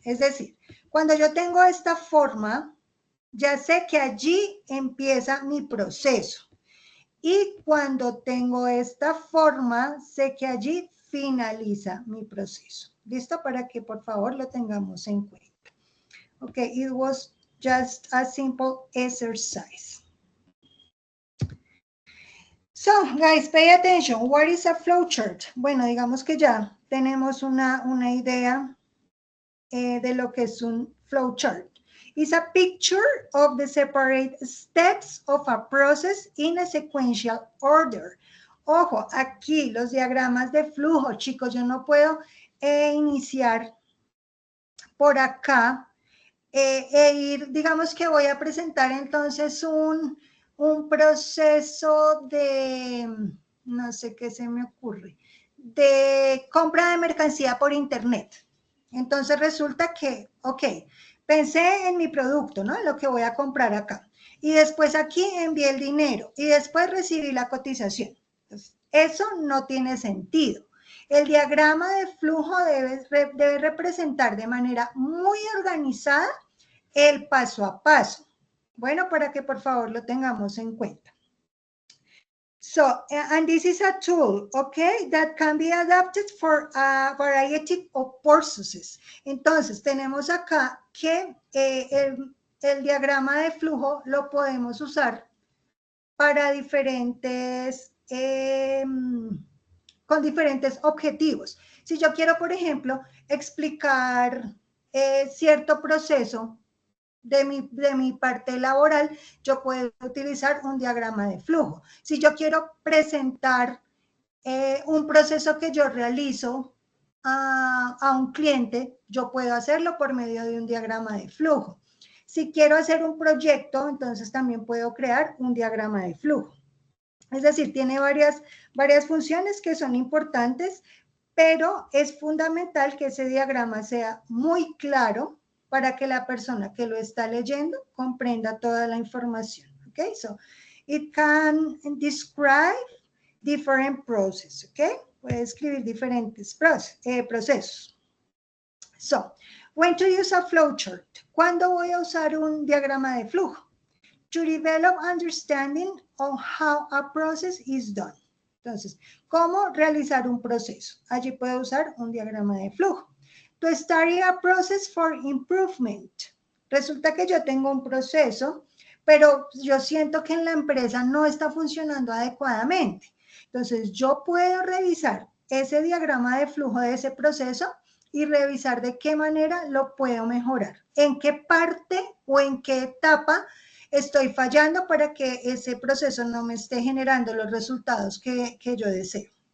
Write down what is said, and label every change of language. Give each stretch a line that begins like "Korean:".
Spanish: Es decir, cuando yo tengo esta forma, ya sé que allí empieza mi proceso. Y cuando tengo esta forma, sé que allí finaliza mi proceso. ¿Listo? Para que por favor lo tengamos en cuenta.
English: Okay, it was just a simple exercise. So, guys, pay attention. What is a flowchart?
Spanish: Bueno, digamos que ya tenemos una idea de lo que es un flowchart.
English: It's a picture of the separate steps of a process in a sequential order.
Spanish: Ojo, aquí los diagramas de flujo, chicos, yo no puedo iniciar por acá digamos que voy a presentar entonces un proceso de, no sé qué se me ocurre, de compra de mercancía por internet. Entonces resulta que, ok, pensé en mi producto, ¿no? Lo que voy a comprar acá. Y después aquí envié el dinero y después recibí la cotización. Entonces, eso no tiene sentido. El diagrama de flujo debe representar de manera muy organizada el paso a paso. Bueno, para que por favor lo tengamos en cuenta.
English: So, and this is a tool, okay, that can be adapted for a variety of processes.
Spanish: Entonces, tenemos acá que el diagrama de flujo lo podemos usar para con diferentes objetivos. Si yo quiero, por ejemplo, explicar cierto proceso de mi parte laboral, yo puedo utilizar un diagrama de flujo. Si yo quiero presentar un proceso que yo realizo a un cliente, yo puedo hacerlo por medio de un diagrama de flujo. Si quiero hacer un proyecto, entonces también puedo crear un diagrama de flujo. Es decir, tiene varias funciones que son importantes, pero es fundamental que ese diagrama sea muy claro para que la persona que lo está leyendo comprenda toda la información.
English: Okay, so it can describe different processes.
Spanish: Okay, puede escribir diferentes procesos.
English: So, when to use a flowchart?
Spanish: ¿Cuándo voy a usar un diagrama de flujo?
English: To develop understanding of how a process is done.
Spanish: Entonces, ¿cómo realizar un proceso? Allí puedo usar un diagrama de flujo. To study a process for improvement. Resulta que yo tengo un proceso, pero yo siento que en la empresa no está funcionando adecuadamente. Entonces, yo puedo revisar ese diagrama de flujo de ese proceso y revisar de qué manera lo puedo mejorar. En qué parte o en qué etapa estoy fallando para que ese proceso no me esté generando los resultados que yo deseo.